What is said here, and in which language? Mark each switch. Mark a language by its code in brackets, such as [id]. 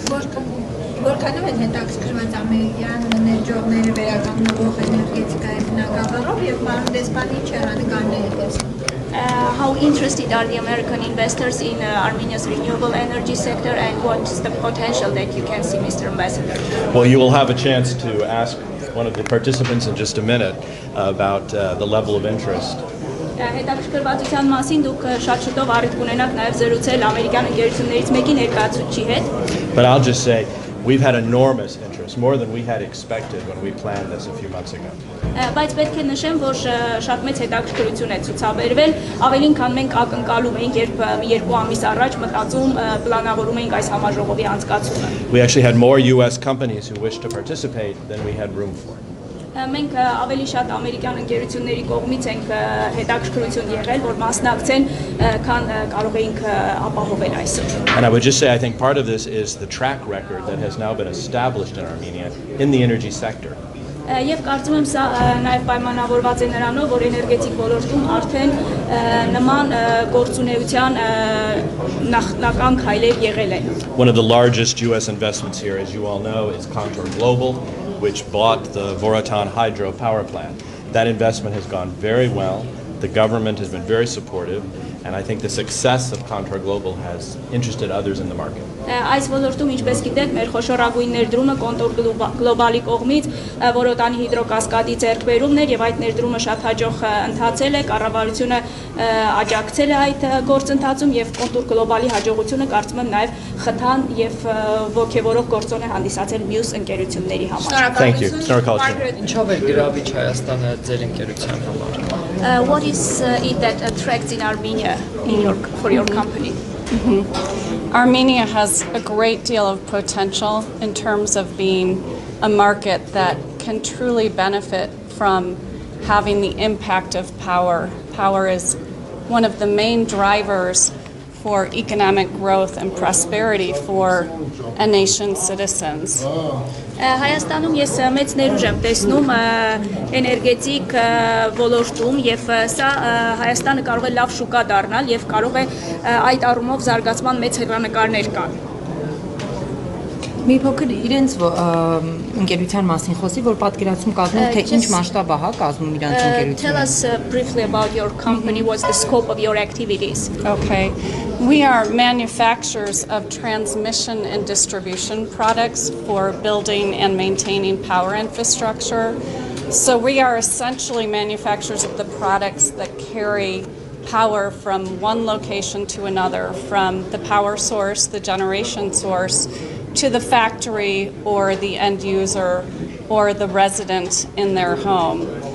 [hy] Որքանով են հետաքրքրված ամերիկյան ներդրողները վերականգնող էներգետիկայի բնագավառով եւ պարոն դեսպանի չեղանկարները տեսնում։ [en] How interested are the American investors in Armenia's renewable energy sector and what's the potential that you can see, Mr. Ambassador? Well, you will have a chance to ask one of the participants in just a minute about the level of interest [hy] Հետաքրքրվածության մասին դուք շատ շուտով առիթ կունենաք նաև զրուցել ամերիկյան ընկերություններից մեկի ներկայացուցիչի հետ։ [en] But I'll just say, we've had enormous interest, more than we had expected when we planned this a few months ago. [hy] Բայց պետք է նշեմ, որ շատ մեծ հետաքրքրություն է ցուցաբերվել, ավելին քան մենք ակնկալում էինք, երբ մի երկու ամիս առաջ մտածում պլանավորում էինք այս համաժողովի անցկացումը։ [en] We actually had more US companies who wished to participate than we had room for. [hy] Մենք ավելի շատ ամերիկյան ընկերությունների կողմից ենք հետաքրքրություն եղել, որ մասնակցեն, քան կարող էինք ապահովել այսօր։ [en] And I would just say, I think part of this is the track record that has now been established in Armenia in the energy sector. [hy] Եվ կարծում եմ սա նաև պայմանավորված է նրանով, որ էներգետիկ ոլորտում արդեն նման գործունեության նախնական քայլեր եղել են։ [en] One of the largest US investments here, as you all know, is Contour Global, which bought the Voratan hydro power plant. That investment has gone very well. The government has been very supportive, and I think the success of Contour Global has interested others in the market. [hy] Այս ոլորտում, ինչպես գիտեք, մեր խոշորագույն ներդրումը Կոնտոր գլոբալի կողմից Որոտանի հիդրոկասկադի ձեռքբերումն էր եւ այդ ներդրումը շատ հաջող ընթացել է, կառավարությունը աջակցել է այդ գործընթացում եւ Կոնտոր գլոբալի հաջողությունը կարծում եմ նաեւ խթան եւ ողջևորող գործոն է հանդիսացել մյուս ընկերությունների համար։ [en] Thank you. Snorkelson. [hy] Ինչով է գրավիչ Հայաստանը ձեր ընկերության համար։ [en] What is it that attracts in Armenia for your company? Armenia has a great deal of potential in terms of being a market that can truly benefit from having the impact of power. Power is one of the main drivers for economic growth and prosperity for a nation's citizens. [hy] Հայաստանում ես մեծ ներուժ եմ տեսնում էներգետիկ ոլորտում եւ սա Հայաստանը կարող է լավ շուկա դառնալ եւ կարող է այդ առումով զարգացման մեծ հեռանկարներ կան։ Մի փոքր իրենց ընկերության մասին խոսի, որ պատկերացում կազմում, թե ինչ մասշտաբ է կազմում իրանց ընկերությունը։ [en] Tell us briefly about your company, what's the scope of your activities? Okay. We are manufacturers of transmission and distribution products for building and maintaining power infrastructure. So we are essentially manufacturers of the products that carry power from one location to another, from the power source, the generation source, to the factory or the end user or the resident in their home.